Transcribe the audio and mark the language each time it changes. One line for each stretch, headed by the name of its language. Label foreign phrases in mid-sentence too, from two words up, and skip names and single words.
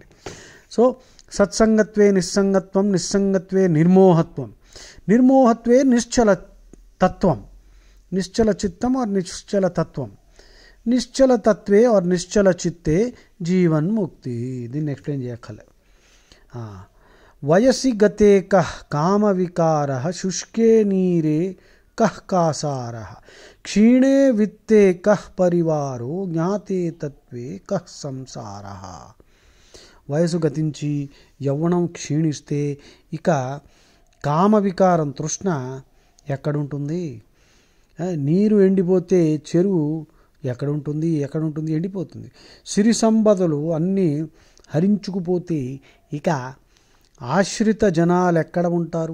Sanskrit: సో సత్సంగత్వే నిస్సంగత్వం, నిస్సంగత్వే నిర్మోహత్వం, నిర్మోహత్వే నిశ్చల తత్వం, నిశ్చల చిత్తం और నిశ్చల తత్వం, నిశ్చల తత్వే और నిశ్చల చిత్తే జీవన్ ముక్తి.
Telugu: దీన్ని ఎక్స్ప్లెయిన్ చేయక్కర్లే.
Sanskrit: వయసి గతే కః కామ వికారః, శుష్కే నీరే కః కాసారః, క్షీణే విత్తే కః పరివారో, జ్ఞాతే తత్వే కః సంసారః.
Telugu: వయసు గతించి యవ్వనం క్షీణిస్తే ఇక కామ వికారం తృష్ణ ఎక్కడుంటుంది? నీరు ఎండిపోతే చెరువు ఎక్కడుంటుంది? ఎండిపోతుంది. సిరి సంపదలు అన్నీ హరించుకుపోతే ఇక ఆశ్రిత జనాలు ఎక్కడ ఉంటారు?